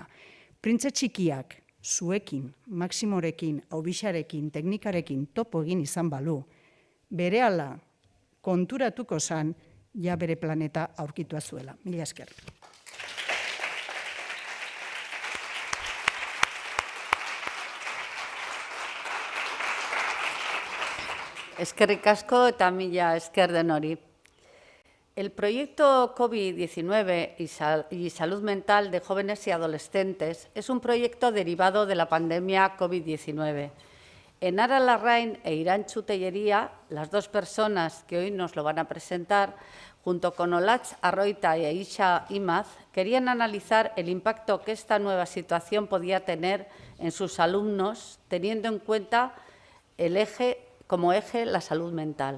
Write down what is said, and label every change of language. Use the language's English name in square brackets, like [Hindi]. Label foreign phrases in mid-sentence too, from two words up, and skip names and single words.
[Basque] Printze txikiak zuekin, Maximorekin, Ubixarekin, Teknikarekin topo egin izan balu, berehala konturatuko zan, ja bere planeta aurkitua zuela. Mila esker. Eskerrik asko eta mila esker denori. [Spanish] El proyecto COVID-19 y salud mental de jóvenes y adolescentes es un proyecto derivado de la pandemia COVID-19. Enara Larrain e Irantxu Tellería, las 2 personas que hoy nos lo van a presentar, junto con Olatz Arroita y Aisha Imaz, querían analizar el impacto que esta nueva situación podía tener en sus alumnos, teniendo en cuenta como eje la salud mental.